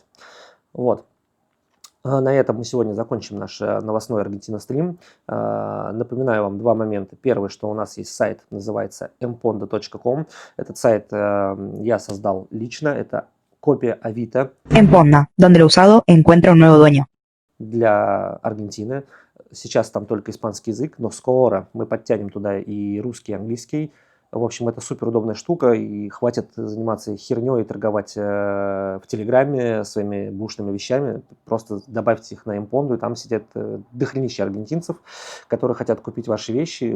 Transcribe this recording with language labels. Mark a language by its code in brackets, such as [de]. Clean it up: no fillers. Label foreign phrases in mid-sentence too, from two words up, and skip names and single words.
[ru] Вот. На этом мы сегодня закончим наш новостной Аргентина-стрим. Напоминаю вам 2 момента. Первый, что у нас есть сайт, называется mponda.com. Этот сайт я создал лично, это копия Авито. Emponda, [es] donde lo usado encuentra un nuevo dueño. [ru] Для Аргентины. Сейчас там только испанский язык, но скоро мы подтянем туда и русский, и английский. В общем, это супер удобная штука, и хватит заниматься херней и торговать в Телеграме своими бушными вещами. Просто добавьте их на Mponda, и там сидят дохренища аргентинцев, которые хотят купить ваши вещи.